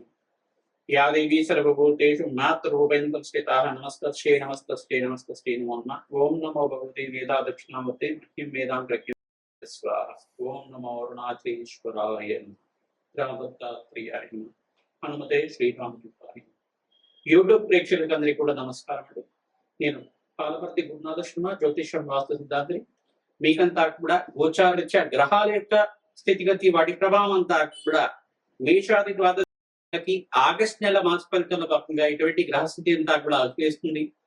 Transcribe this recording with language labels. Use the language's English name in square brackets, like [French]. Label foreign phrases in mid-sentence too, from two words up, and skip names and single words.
[Sanskrit] या देवी सर्वभूतेषु मातृरूपेण संस्थिता नमस्तस्यै नमस्तस्यै नमस्तस्यै नमो नमः। ओम नमो भगवते वेदा दक्षिणामूर्ते मह्यं वेदां प्रज्ञा स्वाहा। ओम नमो अरुणाचलेश्वराय नमः रामदत्तात्रेयाय नमः हनुमते శ్రీరామకృష్ణాయ। [Telugu] యూట్యూబ్ ప్రేక్షకులందరికీ కూడా నమస్కారం. నేను పాలపర్తి గురునాథ శర్మ, జ్యోతిషం వాస్తు సిద్ధాంతి. మీకంతా కూడా గోచారరీత్యా గ్రహాల యొక్క స్థితిగతి వాటి ప్రభావం అంతా కూడా మేషాది ద్వాదశి ఆగస్ట్ నెల మాస ఫలితాల భాగంగా ఇటువంటి గ్రహస్థితి అంతా కూడా చేస్తుంది.